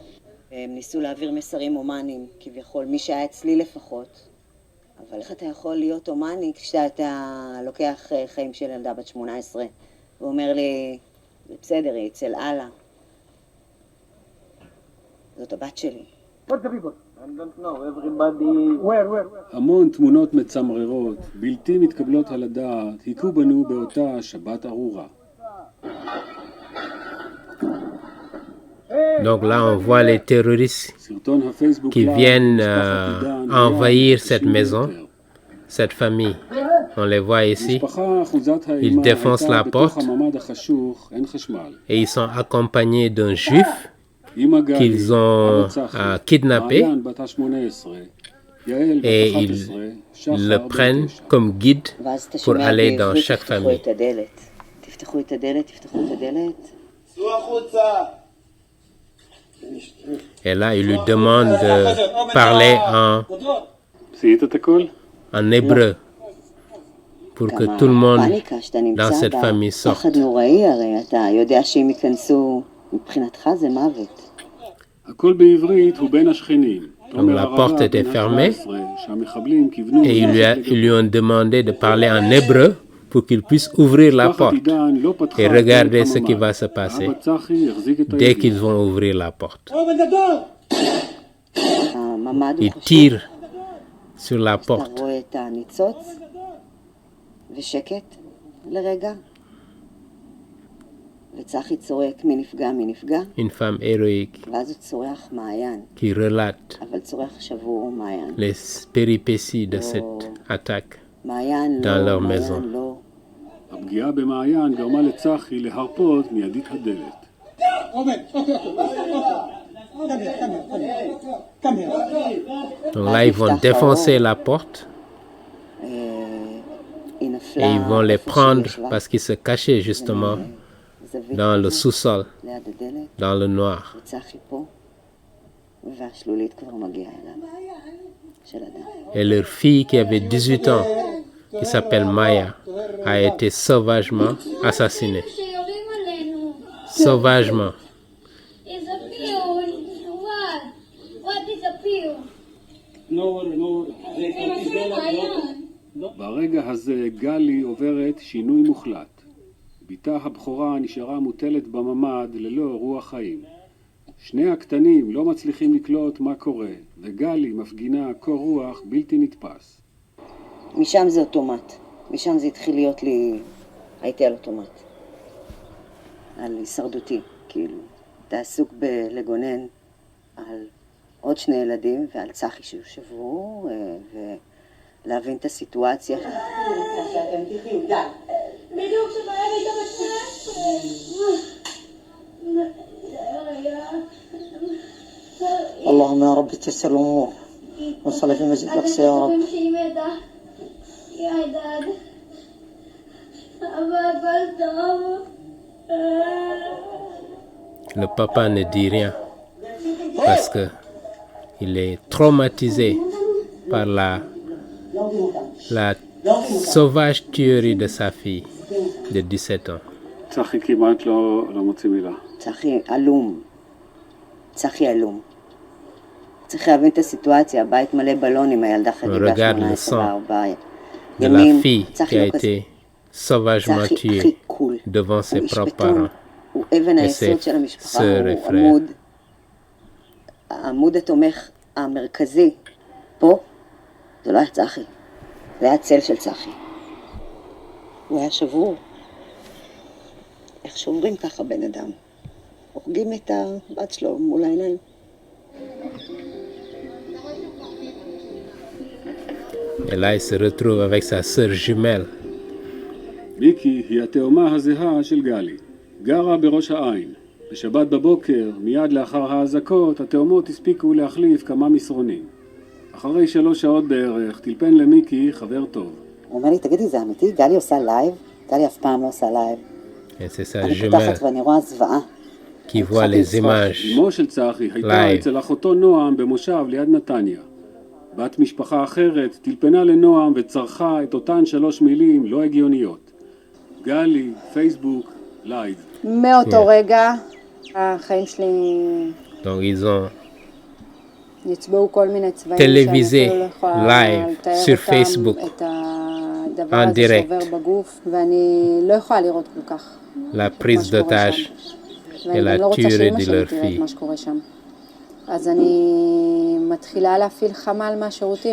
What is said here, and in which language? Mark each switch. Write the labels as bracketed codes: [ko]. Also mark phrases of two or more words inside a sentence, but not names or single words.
[he] הם ניסו להעביר מסרים הומניים, כביכול, מי שהיה אצלי לפחות. אבל איך אתה יכול להיות הומני כשאתה לוקח חיים של ילדה בת 18 ואומר לי, זה בסדר, היא אצל אללה. זאת הבת שלי. [en] What the people? I don't know, everybody... Where? [he] המון תמונות מצמררות, בלתי מתקבלות על הדעת, היכו בנו באותה שבת ארורה. [fr] Donc là, on voit les terroristes [he] סרטון הפייסבוק [fr] qui [he] לייב [fr] viennent [he] משפחת עידן [fr] envahir [he] היה [fr] cette maison, [he] יותר. [fr] cette famille. On les voit ici [he] משפחה אחוזת האימה [fr] défoncent [he] הייתה [fr] la [he] בתוך [fr] porte. [he] הממ"ד החשוך, אין חשמל. [fr] Et ils sont accompagnés d'un juif [he] אמא גלי, [fr] qu'ils ont [he] אבא צחי, [fr] kidnappé [he] מעיין בת ה-18, יעל בת [fr] et [he] 11, שחר [fr] le [he] בן [fr] prennent [he] 9. [fr] comme guide [he] ואז אתה [fr] pour [he] שומע [fr] aller dans [he] בעברית, [fr] chaque [he] תפתחו [fr] famille. [he] את הדלת. תפתחו את הדלת, תפתחו את הדלת. צאו החוצה! [fr] Et là, ils lui demandent de parler [he] עשית את הכל? [fr] en hébreu pour que tout le monde [he] הפאניקה שאתה נמצא [fr] dans cette famille sorte. [he] פחד נוראי, הרי אתה יודע שאם ייכנסו, מבחינתך זה מוות. הכל בעברית הוא בין השכנים. תומר [fr] la [he] הרבה, [fr] porte était [he] בן [fr] fermée. [he] ה-17, שהמחבלים כיוונו [fr] Et ils lui ont demandé de parler en hébreu pour qu'il puisse ouvrir la [he] משפחת [fr] porte [he] עידן לא פתחה [fr] et [he] את [fr] regarder [he] דלת [fr] ce qui [he] הממ"ד. [fr] va se passer [he] אבא צחי החזיק את [fr] dès [he] הידיד. [fr] qu'ils vont ouvrir la porte. [he] הממ"ד הוא [fr] Ils [he] חשוב. [fr] tirent sur la [he] אתה [fr] porte. [he] רואה את הניצוץ ושקט לרגע. וצחי צורק מי נפגע, מי נפגע, [fr] Une femme héroïque [he] ואז הוא צורח מעיין, [fr] qui relate [he] אבל צורח שבור מעיין. [fr] les péripéties de cette attaque. [he] מעיין [fr] dans [he] לא, [fr] leur maison. [he] מעיין לא. הפגיעה במעיין גרמה לצחי להרפות מידית הדלת. [fr] Donc là, ils vont défoncer la porte [he] היא נפלה [fr] et ils vont les [he] איפה [fr] prendre [he] שהיא ישבה, [fr] parce qu'ils se cachaient justement [he] זווית [fr] dans le [he] כזאת, [fr] sous-sol, [he] ליד הדלת, [fr] dans le noir. [he] וצחי פה, והשלולית כבר מגיעה אליו, של אדם. [fr] Et leur fille qui avait 18 ans, qui s'appelle Maya, a été sauvagement assassinée. [he] שיורים עלינו. [fr] Sauvagement. [en] disappear. What disappear? [he] מעיין. ברגע הזה גלי עוברת שינוי מוחלט. בתה הבכורה נשארה מוטלת בממ"ד ללא רוח חיים. שני הקטנים לא מצליחים לקלוט מה קורה, וגלי מפגינה קור רוח בלתי נתפס. משם זה אוטומט. משם זה התחיל להיות לי... הייתי על אוטומט. על הישרדותי, כאילו. אתה עסוק בלגונן על עוד שני ילדים ועל צחי שהוא שבור, ולהבין את הסיטואציה. בדיוק שבעיה הייתה [ar] اللهم يا رب تيسر الامور وصل في مسجد الاقصى يا رب. [he] שהיא מתה. יא דד. אבל טוב. [fr] Le papa ne dit rien parce que il est traumatisé par la sauvage tuerie de sa fille de 17 ans. [he] צחי כמעט לא מוציא מילה. צחי אלום. צחי אלום. צריך להבין את הסיטואציה, הבית מלא בלונים, הילדה חגיגה 18 [fr] de la fille qui a été sauvagement tuée devant ses propres parents [he] הוא אבן [fr] et [he] היסוד [fr] ses [he] של המשפחה, [fr] sœurs et [he] הוא [fr] frères. [he] העמוד התומך המרכזי פה, זה לא היה צחי, זה היה צל של צחי. הוא היה שבור. איך שוברים ככה בן אדם? הורגים את הבת שלו מול העיניים. [fr] Et là, il se retrouve avec sa sœur jumelle. [he] מיקי היא התאומה הזהה של גלי. גרה בראש העין. בשבת בבוקר, מיד לאחר האזעקות, התאומות הספיקו להחליף כמה מסרונים. אחרי 3 שעות בערך, טלפן למיקי חבר טוב. הוא אומר לי, תגידי, זה אמיתי? גלי עושה לייב? גלי אף פעם לא עושה לייב. [fr] Et c'est sa [he] אני [fr] jumelle [he] פותחת ואני רואה זוועה. [fr] qui voit les images. [he] אמו של צחי הייתה לייב. אצל אחותו נועם במושב ליד נתניה. בת משפחה אחרת טלפנה לנועם וצרחה את אותן 3 מילים לא הגיוניות. גלי, פייסבוק, לייב. מאותו רגע החיים שלי [fr] Donc ils ont [he] נצבעו כל מיני צבעים [fr] télévisé [he] שאני אפילו לא יכולה [fr] live [he] לתאר [fr] sur [he] אותם, [fr] Facebook [he] את הדבר [fr] en [he] הזה [fr] direct. [he] שעובר בגוף, ואני לא יכולה לראות כל כך [fr] la [he] מה [fr] prise [he] שקורה [fr] d'otage [he] שם. [fr] et [he] ואני [fr] la [he] גם לא רוצה [fr] tuerie [he] שאמא [fr] de [he] שלי [fr] leur [he] תראה את [fr] fille. [he] מה שקורה שם. אז אני מתחילה להפעיל חמ"ל מהשירותים.